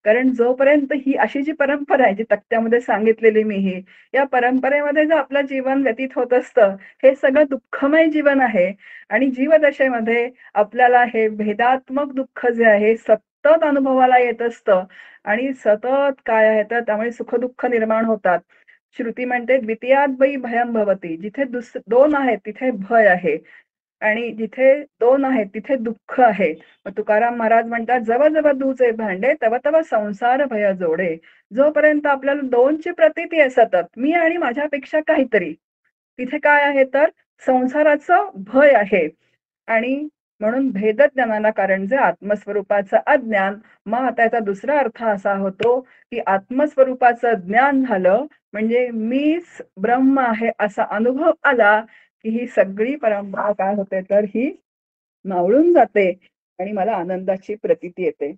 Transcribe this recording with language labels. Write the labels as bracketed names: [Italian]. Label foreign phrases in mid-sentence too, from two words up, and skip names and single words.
[Marathi] कारण जोपर्यंत ही अशी जी परंपरा आहे, जी तक्त्यामध्ये सांगितलेली मी ही, या परंपरेमध्ये जर आपलं जीवन व्यतीत होत असतं, हे सगळं दुःखमय जीवन आहे आणि जीवदशेमध्ये आपल्याला हे भेदात्मक दुःख जे आहे सतत अनुभवाला येत असतं आणि सतत काय आहे तर त्यामुळे सुख-दुःख निर्माण होतात. श्रुती म्हणते [Sanskrit] द्वितीयाद् वै भयं भवति. [Marathi] जिथे 2 आहेत तिथे भय आहे आणि जिथे 2 आहेत तिथे दुःख आहे. मग तुकाराम महाराज म्हणतात, "जव जव दूचे भांडे, तव तव संसार भय जोडे." जोपर्यंत आपल्याला 2 ची प्रतीती आहे सतत, मी आणि माझ्यापेक्षा काहीतरी, तिथे काय आहे तर संसाराचं भय आहे. आणि म्हणून भेदज्ञानाला कारण जे आत्मस्वरूपाचं अज्ञान. मग आता याचा दुसरा अर्थ असा होतो, की आत्मस्वरूपाचं ज्ञान झालं म्हणजे मीच ब्रह्म आहे असा अनुभव आला, की ही सगळी परंपरा काय होते तर ही मावळून जाते आणि मला आनंदाची प्रतीती येते.